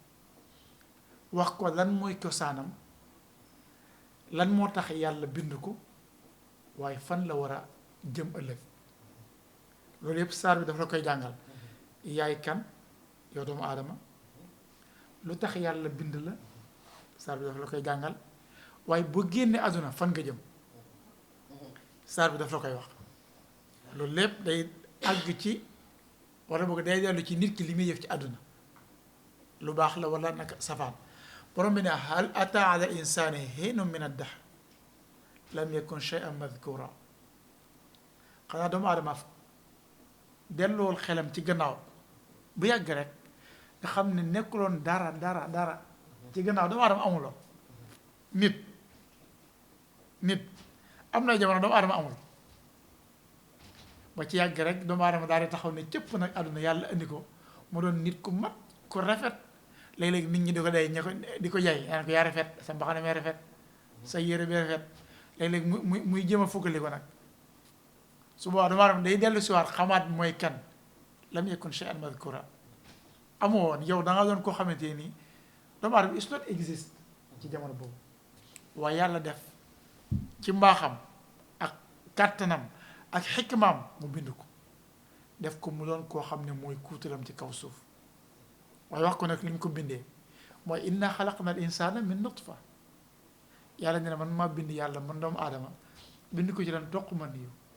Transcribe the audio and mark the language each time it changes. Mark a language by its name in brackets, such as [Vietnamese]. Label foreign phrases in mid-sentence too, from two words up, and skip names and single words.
[Wolof] wax ko lan mooy cosaanam lan moo tax yàlla bind ko waaye fan la war a jëm ëllëg loolu yëpp saar bi dafa la koy jàngal yaay kan yow doomu aadama lu tax yàlla bind la saar bi dafa la koy jàngal waaye boo génnee àdduna fan nga jëm saar bi daf la koy wax loolu lépp day àgg ci wala boog day dellu ci nit ki li muy yëf ci àdduna lu baax la wala naka safaan borom bi ne [Arabic] هل أتى على الإنسان حين من الدهر لم يكن شيئا مذكورا [Wolof] xanaa doomu aadama dellool xelam ci gannaaw bu yàgg rek nga xam ne nekkuloon dara ci gannaaw doomu aadama amuloo nit am na jamono doomu aadama amul ba ci yàgg rek doomu aadama daal di taxaw ne cëpp nag àdduna yàlla indi ko mu doon nit ku mat ku rafet léeg-léeg nit ñi di ko day di ko jaay naan ko yaa rafet sa mbaxane mee rafet sa yére bi rafet léeg-léeg muy jéem a fuggali ko nag su boobaa doomu aadama day dellu siwaat xamaat mooy kan [Arabic] لم يكن شيئا مذكورا [Wolof] amoo woon yow da nga doon koo xamante nii doomu aadama [English] is not exist [Wolof] ci jamono boobu waaye yàlla def ci mbaaxam ak kàttanam ak xikmaam mu bind ko def ko mu doon koo xam ne mooy kuutalam ci kaw suuf waaye wax ko nag li ñu ko bindee mooy [Arabic] إنا خلقنا الإنسان من نطفة [Wolof] yàlla ne man maa bind yàlla man doomu aadama bind ko ci lan toq ma niiw